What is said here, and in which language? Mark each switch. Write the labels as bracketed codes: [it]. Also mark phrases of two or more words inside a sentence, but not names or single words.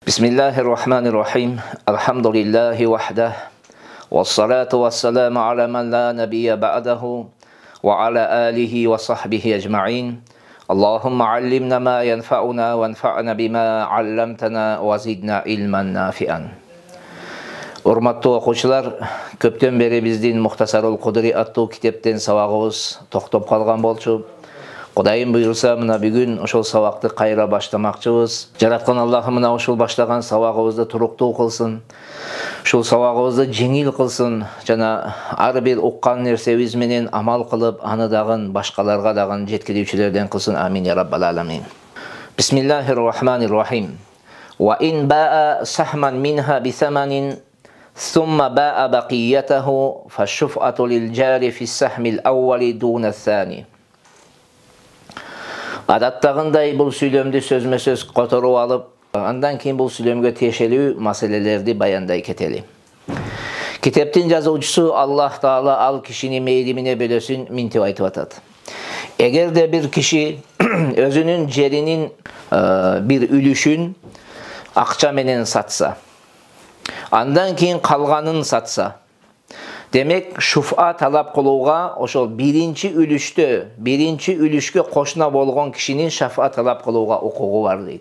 [ar] بسم الله الرحمن الرحيم. الحمد لله وحده. والصلاة والسلام على من لا نبي بعده وعلى آله وصحبه أجمعين. اللهم علمنا ما ينفعنا وانفعنا بما علمتنا وزدنا علما نافعا. [ky] Урматтуу окуучулар, көптөн бери биздин Мухтасарул Кудри аттуу китептен сабагыбыз токтоп калган болчу. Кудайым буйрса, мына бүгүн ошол сабакты кайра баштамакчыбыз. Жараткан Аллахым мына ошол баштаган сабагыбызды туруктуу кылсын. Ушул сабагыбызды жеңил кылсын жана ар бир уккан нерсебиз менен амал кылып, аны дагы башкаларга дагы жеткирүүчүлөрдөн кылсын. [ar] آمين يا رب العالمين. بسم الله الرحمن الرحيم. وإن باع سهما منها بثمن ثم باء بقيته فالشفعة للجار في السهم الأول دون الثاني. [ky] Адаттагындай бул сүйлөмдү сөзмө-сөз которуп алып, андан кийин бул сүйлөмгө тиешелүү маселелерди баяндай кетели. Китептин жазуучусу Аллах Таала ал кишини мейримине бөлөсүн минтип айтып атат. Эгерде бир киши өзүнүн жеринин бир үлүшүн акча менен сатса, андан кийин калганын сатса, демек шуфа талап кылууга ошол биринчи үлүшкө кошуна болгон кишинин шафа талап кылууга укугу бар дейт.